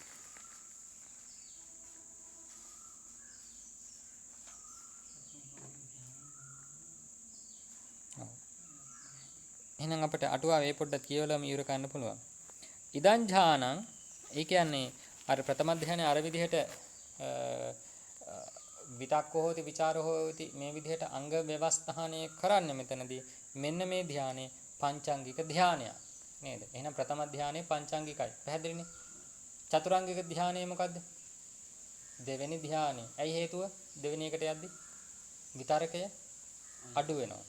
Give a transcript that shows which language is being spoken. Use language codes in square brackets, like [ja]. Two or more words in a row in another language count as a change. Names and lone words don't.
[si] එහෙනම් අපිට අටුවාව ඒ පොඩ්ඩක් කියවලම ඉවර කරන්න පුළුවන්. [pi] ඉදං ඥානං [si] ඒ කියන්නේ අර ප්‍රථම ධානයේ අර විදිහට [pi] විතක්කෝ හෝති, විචාරෝ හෝති [si] මේ විදිහට අංග ව්‍යවස්ථානය කරන්නේ මෙතනදී. මෙන්න මේ ධානයේ පංචාංගික ධානයක් නේද? එහෙනම් ප්‍රථම ධානයේ පංචාංගිකයි. පැහැදිලිනේ? චතුරාංගික ධානය මොකද්ද? දෙවෙනි ධානය. ඇයි හේතුව? දෙවෙනි එකට යද්දි විතරකය අඩු වෙනවා.